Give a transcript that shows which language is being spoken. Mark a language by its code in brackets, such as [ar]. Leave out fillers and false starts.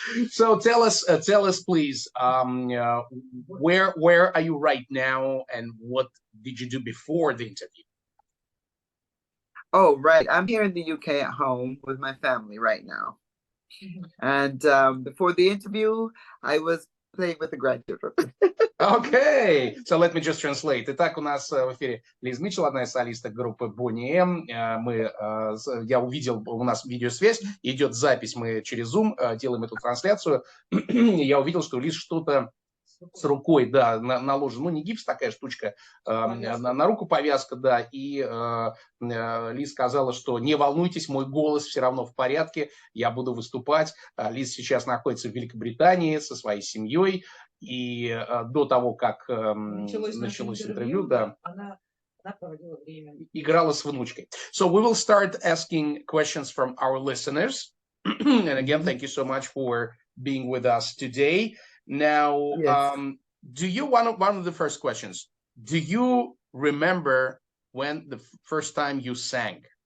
[en] So tell us, please, where are you right now, and what did you do before the interview? Oh, right. I'm here in the UK at home with my family right now. And before the interview, I was playing with the grandchildren. Okay, so let me just translate. [ru] Итак, у нас в эфире Лиз Митчел, одна из солисток группы Бони М. Я увидел, у нас видеосвязь, идет запись, мы через Zoom делаем эту трансляцию. Я увидел, что Лиз что-то с рукой, да, наложен, ну не гипс, такая штучка, на руку повязка, да, и Лиз сказала, что не волнуйтесь, мой голос все равно в порядке, я буду выступать. Лиз сейчас находится в Великобритании со своей семьей, и до того, как началось интервью, да, она проводила время, играла с внучкой. [en] So we will start asking questions from our listeners. And again, thank you so much for being with us today. Now, Yes. do you one of the first questions? Do you remember when the first time you sang?